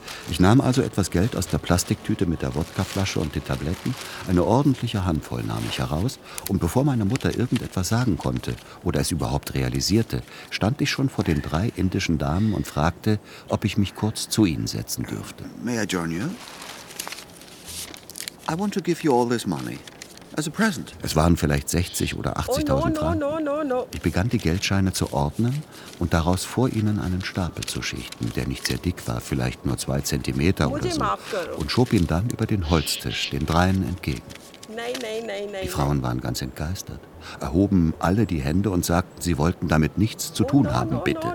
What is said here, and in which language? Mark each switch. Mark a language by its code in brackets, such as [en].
[de] Ich nahm also etwas Geld aus der Plastiktüte mit der Wodkaflasche und den Tabletten, eine ordentliche Handvoll nahm ich heraus und bevor meine Mutter irgendetwas sagen konnte oder es überhaupt realisierte, stand ich schon vor den drei indischen Damen und fragte, ob ich mich kurz zu ihnen setzen dürfte. [en] May I join you? I want to give you all this money as a present. [de] Es waren vielleicht 60 oder 80.000 Franken. [en] No. [de] Ich begann, die Geldscheine zu ordnen und daraus vor ihnen einen Stapel zu schichten, der nicht sehr dick war, vielleicht nur 2 Zentimeter oder so, und schob ihn dann über den Holztisch den dreien entgegen. Nein. Die Frauen waren ganz entgeistert, erhoben alle die Hände und sagten, sie wollten damit nichts zu tun haben, bitte.